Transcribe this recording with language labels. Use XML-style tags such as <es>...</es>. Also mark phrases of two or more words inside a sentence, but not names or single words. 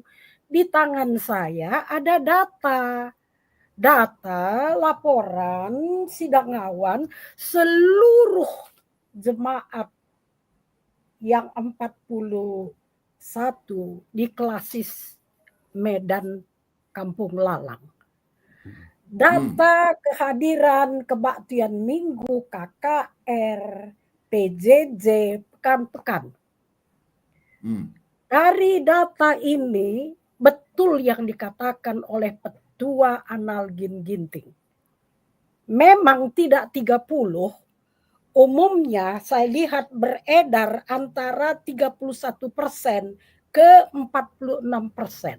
<id>Di tangan saya ada data laporan sidang awan seluruh jemaat yang 41 di Klasis Medan Kampung Lalang. Data kehadiran kebaktian minggu KKR, PJJ, pekan-pekan. Dari data ini betul yang dikatakan oleh Petua Analgin Ginting. Memang tidak 30, umumnya saya lihat beredar antara 31% ke 46%.</id>